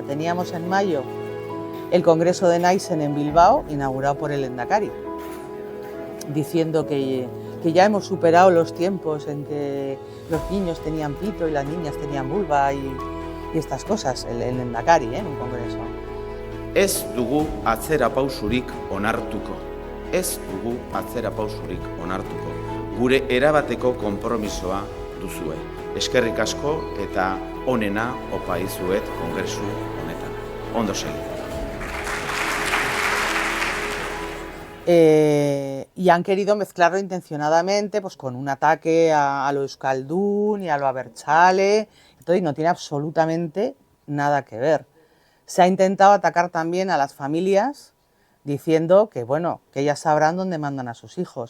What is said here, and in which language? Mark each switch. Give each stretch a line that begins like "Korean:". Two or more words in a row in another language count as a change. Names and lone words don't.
Spanish: Teníamos en mayo el Congreso de Naisen en Bilbao, inaugurado por el Lehendakari, diciendo que ya hemos superado los tiempos en que los niños tenían pito y las niñas tenían vulva y estas cosas, el Lehendakari, en un congreso.
Basque: Ez dugu atzera pausurik onartuko. Ez dugu atzera pausurik onartuko. Gure erabateko konpromisoa duzue. Eskerrik asko eta onena opa izuet kongresu honetan. Ondo segi.
Spanish: Y han querido mezclarlo intencionadamente pues, con un ataque a lo euskaldún y a lo abertzale, y no tiene absolutamente nada que ver. Se ha intentado atacar también a las familias diciendo que, bueno, que ellas sabrán dónde mandan a sus hijos.